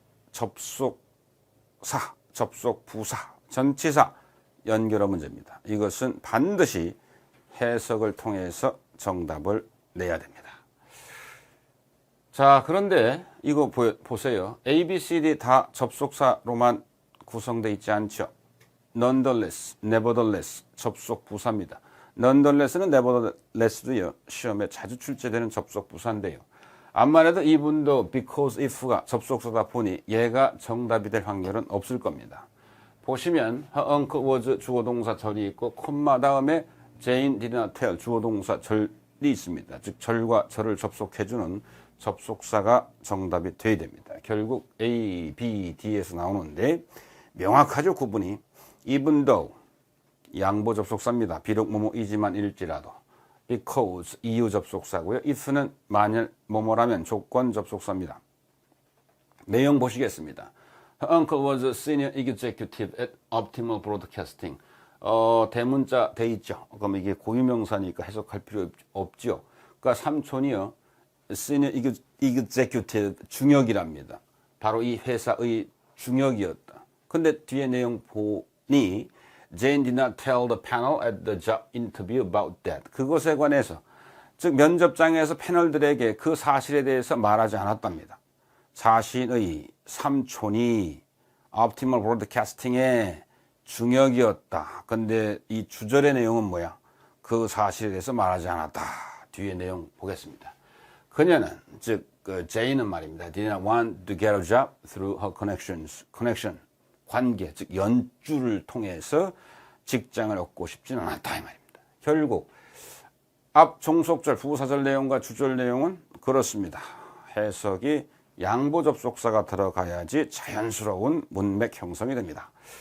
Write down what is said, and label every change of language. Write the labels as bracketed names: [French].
[Korean] 접속사, 접속부사, 전치사 연결어 문제입니다. 이것은 반드시 해석을 통해서 정답을 내야 됩니다. 자, 그런데 이거 보세요. A, B, C, D 다 접속사로만 구성되어 있지 않죠. nonetheless, nevertheless 접속부사입니다. nonetheless는 nevertheless도요. 시험에 자주 출제되는 접속부사인데요. 암만 해도 이분도 because if가 접속사다 보니 얘가 정답이 될 확률은 없을 겁니다. 보시면 [English] her uncle was [Korean] 주어동사 절이 있고 콤마 다음에 [English] Jane did not tell [Korean] 주어동사 절이 있습니다. 즉 절과 절을 접속해주는 접속사가 정답이 돼야 됩니다. 결국 A, B, D에서 나오는데 명확하죠 구분이. even though 양보 접속사입니다. 비록 뭐뭐이지만 일지라도. because 이유 접속사고요. if는 만일 뭐뭐라면 조건 접속사입니다. 내용 보시겠습니다. [English] Her uncle was a senior executive at Optimal Broadcasting. [Korean] 대문자 돼 있죠. 그럼 이게 고유명사니까 해석할 필요 없죠. 그러니까 삼촌이요. Senior Executive 중역이랍니다. 바로 이 회사의 중역이었다. 근데 뒤에 내용 보니 [English] Jane did not tell the panel at the job interview about that. [Korean] 그것에 관해서 즉 면접장에서 패널들에게 그 사실에 대해서 말하지 않았답니다. 자신의 삼촌이 Optimal Broadcasting의 중역이었다. 근데 이 주절의 내용은 뭐야? 그 사실에 대해서 말하지 않았다. 뒤에 내용 보겠습니다. 그녀는 즉 제이는 말입니다. [English] Did not want to get a job through her connections. [Korean] connection 관계 즉 연주를 통해서 직장을 얻고 싶지는 않았다 이 말입니다. 결국 앞 종속절 부사절 내용과 주절 내용은 그렇습니다. 해석이 양보 접속사가 들어가야지 자연스러운 문맥 형성이 됩니다.